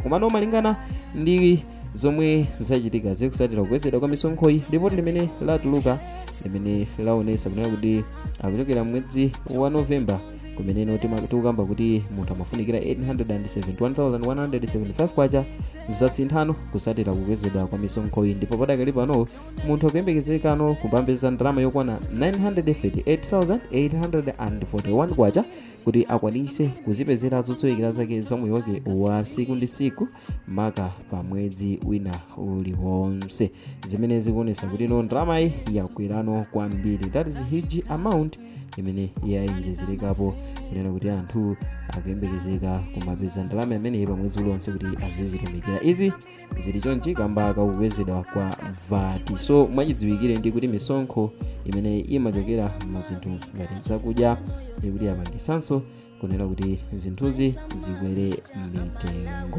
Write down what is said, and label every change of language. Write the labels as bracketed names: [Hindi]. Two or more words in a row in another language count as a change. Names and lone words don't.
[Nyanja] Komano malingana ndi zomwe zachitika zikusatira kukwezedwa kwa misonkho iyi, ripoti limene latuluka limene laonesa kunena kuti akuchokera mwezi wa Novemba kumene tikukamba kuti munthu amafunikira 871,175 kwacha zasinthano kusatira kukwezedwa kwa misonkho iyi, ndipo padakali pano munthu akuyembekezeka kupambeza ndalama yokwana 958,841 kwacha kuti akwanise kuzipezera zosowekera zake za moyo wake wa siku ndi siku maka pa mwezi wina uliwonse, zimene zikuonesa kuti ndalama iyi yakwera tsopano kwambiri. [English] That is a huge amount [Nyanja] imene yainjezerekapo kunena kuti anthu akuyembekezeka kumapeza ndalama imene pa mwezi uliwonse kuti azizitumikira. Izi zili chonchi kamba kakukwezedwa kwa VAT. So mwachidziwikire ndi kuti misonkho imene imachokera mu zinthu ngati zakudya ikuti apangisanso kunena kuti zinthuzi zikwere mitengo.